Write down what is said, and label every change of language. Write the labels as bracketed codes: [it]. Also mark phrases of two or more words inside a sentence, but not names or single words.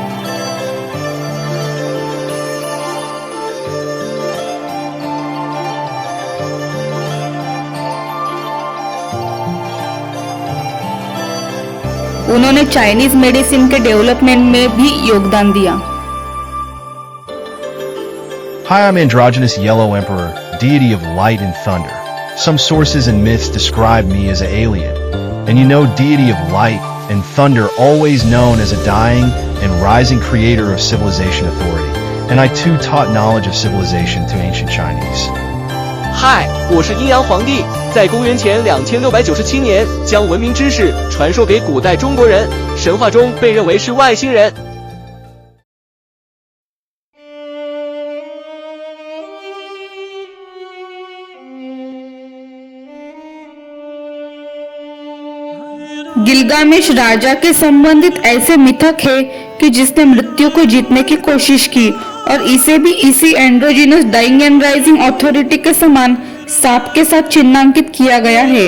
[hi] उन्होंने [en] Chinese medicine [hi] के डेवलपमेंट में भी योगदान दिया। [en] Hi, I'm androgynous yellow emperor, deity of light and thunder. Some sources and myths describe me as an alien. And you know, deity of light and thunder, always known as a dying and rising creator of civilization authority. And I too taught knowledge of civilization to ancient Chinese. [zh] 嗨，我是阴阳皇帝，在公元前2697年将文明知识传授给古代中国人，神话中被认为是外星人。 [hi] गिलगामेश राजा के संबंधित ऐसे मिथक है कि जिसने मृत्यु को जीतने की कोशिश की और इसे भी इसी [en] androgynous dying and rising authority [hi] के समान सांप के साथ चिन्हांकित किया गया है।